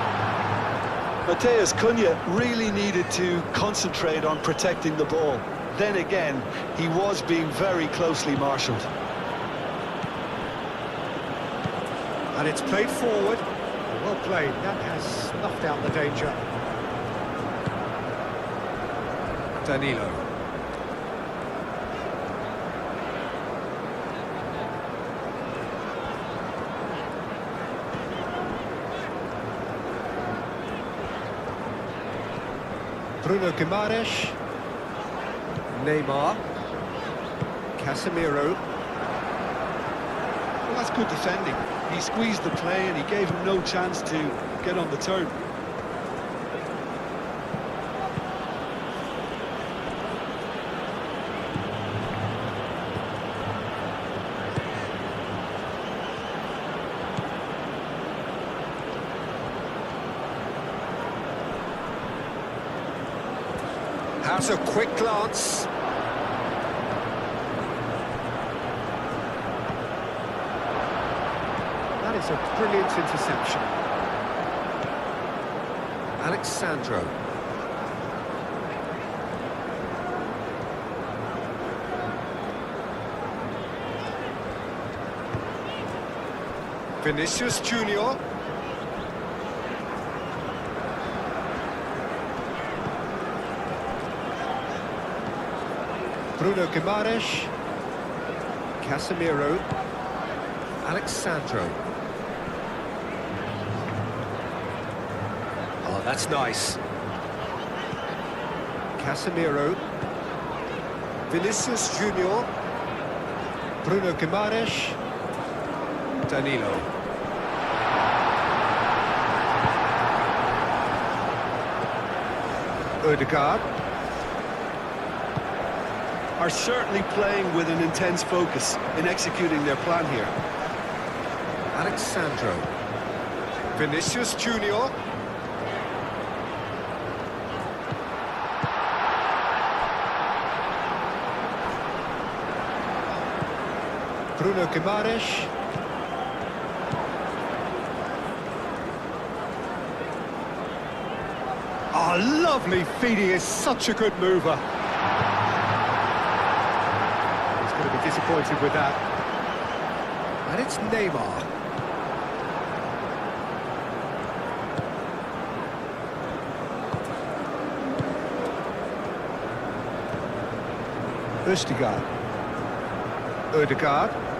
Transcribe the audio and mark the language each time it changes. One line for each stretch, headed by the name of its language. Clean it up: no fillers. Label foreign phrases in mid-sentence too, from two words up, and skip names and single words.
English: Matheus Cunha really needed to concentrate on protecting the ball. Then again, he was being very closely marshalled. And it's played forward. Well played. That has snuffed out the danger. Danilo. Bruno Guimaraes. Neymar. Casemiro. Well, that's good defending. He squeezed the play and he gave him no chance to get on the turn. Has a quick glance. That is a brilliant interception. Alexandro. Vinicius Junior. Bruno Guimaraes. Casemiro. Alexandro. Oh, that's nice. Casemiro. Vinicius Junior. Bruno Guimaraes. Danilo. Ødegaard. Are certainly playing with an intense focus in executing their plan here. Alexandro. Vinicius Junior. Bruno Guimaraes. Oh, lovely feed. He is such a good mover. He's going to be disappointed with that. And it's Neymar. Ødegaard.